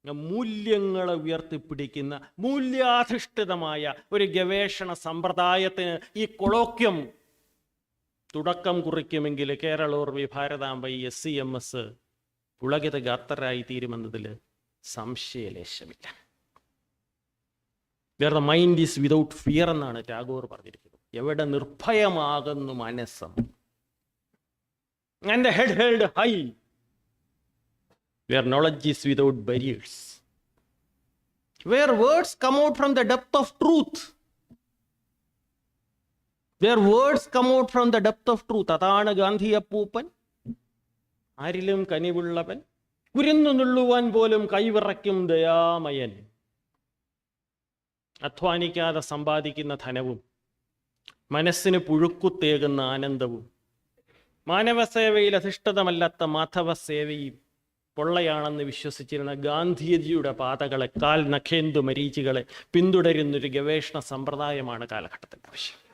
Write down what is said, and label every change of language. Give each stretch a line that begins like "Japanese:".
Malayalam: മൂല്യങ്ങളെ ഉയർത്തിപ്പിടിക്കുന്ന മൂല്യാധിഷ്ഠിതമായ ഒരു ഗവേഷണ സമ്പ്രദായത്തിന് ഈ കൊളോക്യം തുടക്കം കുറിക്കുമെങ്കിൽ കേരളോർവി ഭാരതാംബൈ SCMS പുളകിത ഗാത്രരായി തീരുമെന്നതിൽ സംശയലേശമില്ല.
English: where the mind is without fear
Malayalam: എന്നാണ് ടാഗോർ പറഞ്ഞിരിക്കുന്നത്. എവിടെ നിർഭയമാകുന്നു മനസ്സം.
English: And the head held high where knowledge is without barriers, where words come out from the depth of truth, where words come out from the depth of truth.
Malayalam: അതാണ് ഗാന്ധി അപ്പൂപ്പൻ, ആരിലും കനിവുള്ളവൻ, കുരുന്നു നുള്ളുവാൻ പോലും കൈവിറയ്ക്കും ദയാമയൻ. അധ്വാനിക്കാതെ സമ്പാദിക്കുന്ന ധനവും മനസ്സിന് പുഴുക്കുത്തേകുന്ന ആനന്ദവും മാനവസേവയിൽ അധിഷ്ഠിതമല്ലാത്ത മാധവ സേവയും പൊള്ളയാണെന്ന് വിശ്വസിച്ചിരുന്ന ഗാന്ധിജിയുടെ പാതകളെ, കാൽ നഖേന്ദു മരീചികളെ പിന്തുടരുന്നൊരു ഗവേഷണ സമ്പ്രദായമാണ് കാലഘട്ടത്തിൻ്റെ ആവശ്യം.